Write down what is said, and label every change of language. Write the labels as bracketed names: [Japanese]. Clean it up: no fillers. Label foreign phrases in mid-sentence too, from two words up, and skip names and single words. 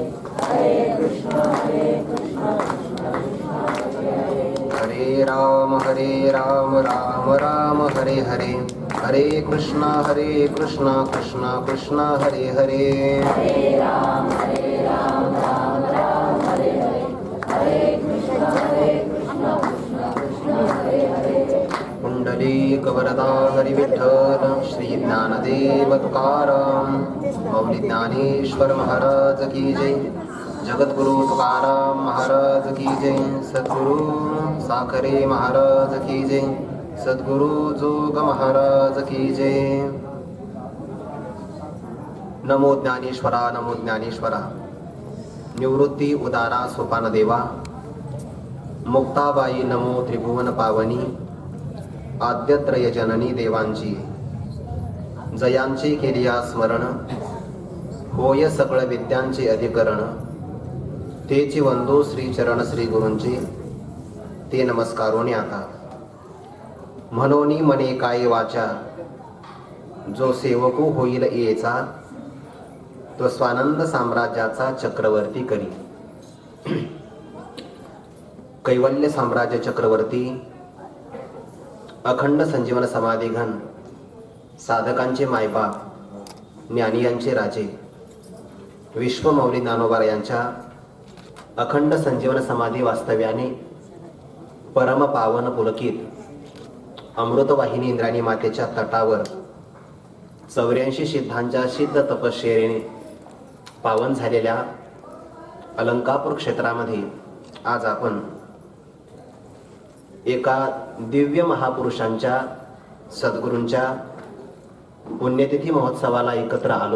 [Sanskrit] हरे कृष्णा कृष्ण हरे राम राम राम हरे हरे. हरे कृष्णा कृष्ण कृष्ण हरे हरे. हरे राम राम राम हरे हरे. हरे कृष्णा कृष्ण हरे हरे. [Marathi] पुंडलीक वरदा हरी विठ्ठल श्री ज्ञानदेव तुकाराम. मौली ज्ञानेश्वर महाराज की जय. जगद्गुरु तुकाराम महाराज की जय. सद्गुरु साखरे महाराज की जय. सद्गुरु जोग महाराज की जय. नमो ज्ञानेश्वरा नमो ज्ञानेश्वरा. निवृत्ती उदारा सोपान देवा. मुक्ताबाई नमो त्रिभुवन पावनी. आद्यत्रय जननी देवांची जयांची केलिया स्मरण. होय सकळ विद्यांचे अधिकरण. तेची वंदो श्री चरण श्री गुरूंचे. ते नमस्कारोनी आता. म्हणोनी मने काय वाचा. जो सेवको होईल येचा. तो स्वानंद साम्राज्याचा चक्रवर्ती करी. कैवल्य साम्राज्य चक्रवर्ती. अखंड संजीवन समाधी घन. साधकांचे मायबाप. ज्ञानियांचे राजे. विश्वमौली ज्ञानोबा यांच्या अखंड संजीवन समाधी वास्तव्याने परम पावन पुलकित अमृतवाहिनी इंद्राणी मातेच्या तटावर 84 सिद्धांच्या सिद्ध तपश्चर्येने पावन झालेल्या अलंकापूर क्षेत्रामध्ये आज आपण एका दिव्य महापुरुषांच्या सद्गुरूंच्या पुण्यतिथी महोत्सवाला एकत्र आलोत.